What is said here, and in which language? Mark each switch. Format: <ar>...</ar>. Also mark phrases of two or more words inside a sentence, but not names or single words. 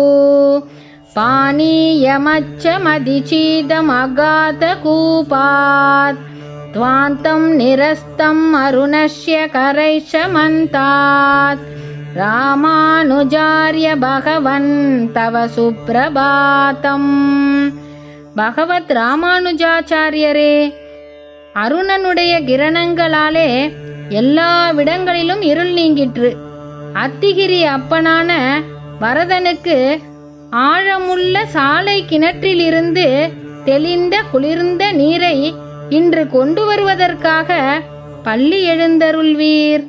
<sa>पानीयमच्चमदिचीदमगातकूपात् त्वान्तं निरस्तम् अरुणस्य करैशमन्तात् रामानुजार्य भगवन् तव सुप्रभातम्.</sa> <ta>பகவத் ராமானுஜாச்சாரியரே, அருணனுடைய கிரணங்களாலே எல்லா விடங்களிலும் இருள் நீங்கிற்று. அத்திகிரி அப்பனான வரதனுக்கு ஆழமுள்ள சாலை கிணற்றிலிருந்து தெளிந்த குளிர்ந்த நீரை இன்று கொண்டு வருவதற்காக பள்ளி எழுந்தருள்வீர்.</ta>